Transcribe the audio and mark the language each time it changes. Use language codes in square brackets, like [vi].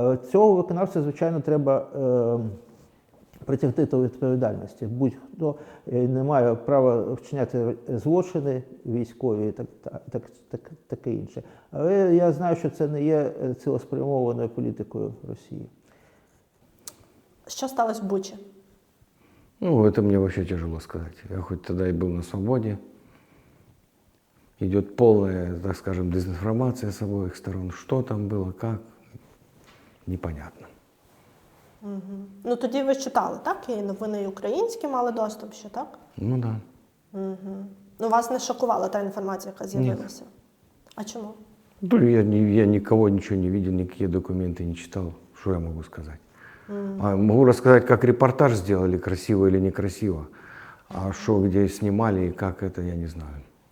[uk] Цього виконавця, звичайно, треба притягти до відповідальності. Будь-хто не має права вчиняти злочини військові і таке інше. Але я знаю, що це не є цілеспрямованою політикою Росії. Що сталося в Бучі? [ru] Ну, это мне вообще тяжело сказать. Я хоть тогда и был на свободе. Идет полная, так скажем, дезинформация с обоих сторон. Что там было, как, непонятно. [uk] Ну тоді ви читали, так? І новини українські мали доступ ще, так? [ru] Ну да. [uk] Ну вас не шокувала та інформація, яка з'явилася? А чому? [ru] Ну, я никого ничего не видел, никакие документы не читал. Что я могу сказать? А могу рассказать, как репортаж сделали, красиво или некрасиво. А что, где снимали и как это, я не знаю.